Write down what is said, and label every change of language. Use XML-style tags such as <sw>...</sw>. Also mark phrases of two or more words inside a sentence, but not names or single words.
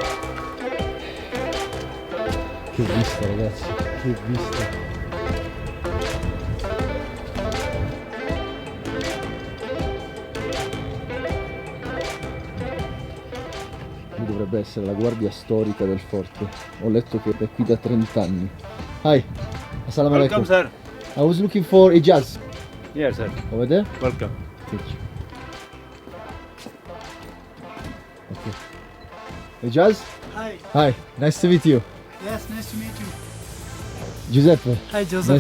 <it>Che vista ragazzi, che vista. Qui dovrebbe essere la guardia storica del forte. Ho letto che è qui da 30 anni.</it> <ar>Hi, السلام عليكم.</ar> <en>Welcome, sir. I was looking for Ijaz. Yes, sir. Over there? Welcome. Thank you. Okay. Ijaz? Hi. Hi, nice to meet you. Yes, nice to meet you. Giuseppe. Hi Joseph, Nice to</en>